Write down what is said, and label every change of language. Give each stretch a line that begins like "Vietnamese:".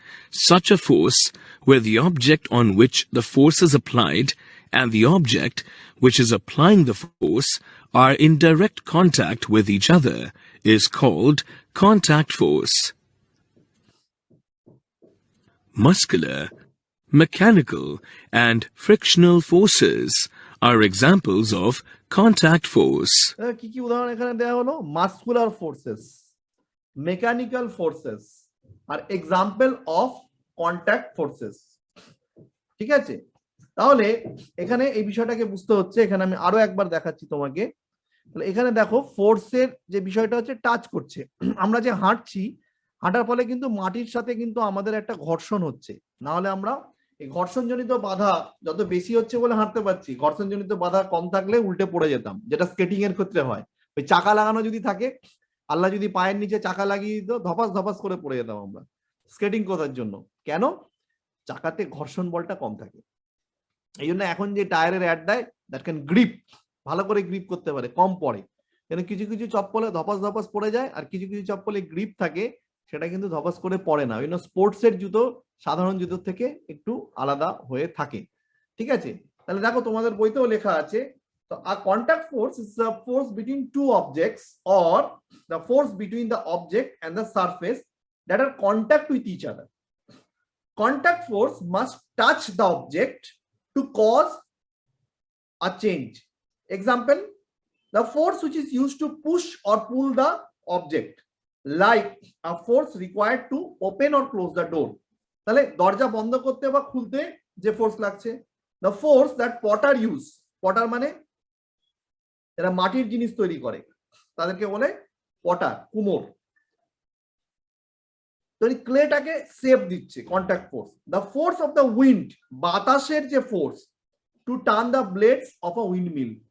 English: Such a force, where the object on which the force is applied and the object which is applying the force are in direct contact with each other, is called contact force. Muscular, mechanical, and frictional forces are examples of contact force.
Bangla: কি কি উদাহরণ এখানে দেওয়া হলো?
English: muscular forces, mechanical forces
Bangla: আর
English: Example of contact forces.
Bangla: ঠিক আছে, তাহলে এখানে এই বিষয়টাকে বুঝতে হচ্ছে। এখানে আমি আরো একবার দেখাচ্ছি তোমাকে। তাহলে এখানে দেখো, ফোর্সের যে বিষয়টা হচ্ছে, টাচ করছে। আমরা যে হাঁটছি, হাঁটার ফলে কিন্তু মাটির সাথে কিন্তু আমাদের একটা ঘর্ষণ হচ্ছে, না হলে আমরা এই ঘর্ষণজনিত বাধা যত বেশি হচ্ছে বলে হাঁটতে পারছি, ঘর্ষণজনিত বাধা কম থাকলে উল্টে পড়ে যেতাম, যেটা স্কেটিং এর ক্ষেত্রে হয়। ওই চাকা লাগানো যদি থাকে, আল্লাহ যদি পায়ের নিচে চাকা লাগিয়ে দিত, ধপাস ধপাস করে পড়ে যেতাম আমরা। স্কেটিং করার জন্য কেন? চাকাতে ঘর্ষণ বলটা কম থাকে। এই জন্য এখন যে টায়ারের অ্যাড দেয়,
English: that can grip,
Bangla: ভালো করে গ্রিপ করতে পারে, কম পড়ে। কিন্তু কিছু কিছু চপ্পলে ধপাস ধপাস পড়ে যায়, আর কিছু কিছু চপ্পলে গ্রিপ থাকে, সেটা কিন্তু ধপাস করে পড়ে না। স্পোর্টসের জুতো সাধারণ জুতোর থেকে একটু আলাদা হয়ে থাকে। ঠিক আছে, তাহলে দেখো তোমাদের বইতেও লেখা আছে, তো
English: a contact force is a force between two objects or the force between the object and the surface that are contact with each other. Contact force must touch the object to cause a change. Example, the force which is used to push or pull the object, like a force required to open or close the door.
Bangla: তাহলে দরজা বন্ধ করতে বা খুলতে যে force লাগছে,
English: the force that potter use,
Bangla: Potter মানে এরা মাটির জিনিস তৈরি করে, তাদেরকে বলে পটার, কুমোর। তো এই ক্লেটাকে শেপ দিচ্ছে contact force.
English: the force of the wind,
Bangla: বাতাসের যে force,
English: To turn the blades of a windmill.